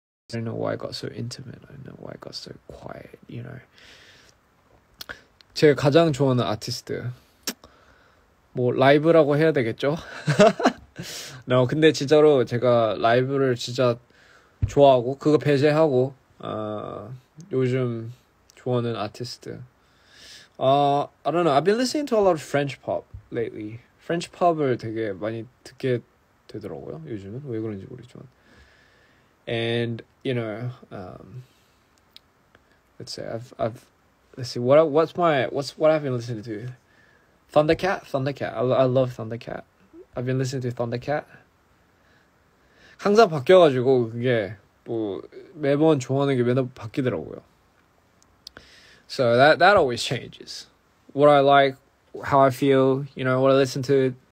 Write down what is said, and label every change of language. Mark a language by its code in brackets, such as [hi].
[en] I don't know why I got so intimate. I don't know why I got so quiet, you know. [ko] 제가 가장 좋아하는 아티스트. 뭐 라이브라고 해야 되겠죠? no, 근데 진짜로 제가 라이브를 진짜 좋아하고 그거 배제하고 요즘 좋아하는 아티스트. [en] I don't know. I've been listening to a lot of French pop lately. [ko] French pop을 되게 많이 듣게 되더라고요. 요즘은 왜 그런지 모르지만. [en] And you know, let's say let's see what I've been listening to. Thundercat. I love Thundercat. I've been listening to Thundercat. [ko] 항상 바뀌어가지고 그게 뭐 매번 좋아하는 게 매번 바뀌더라고요. [en] So that always changes. What I like, how I feel, you know, what I listen to.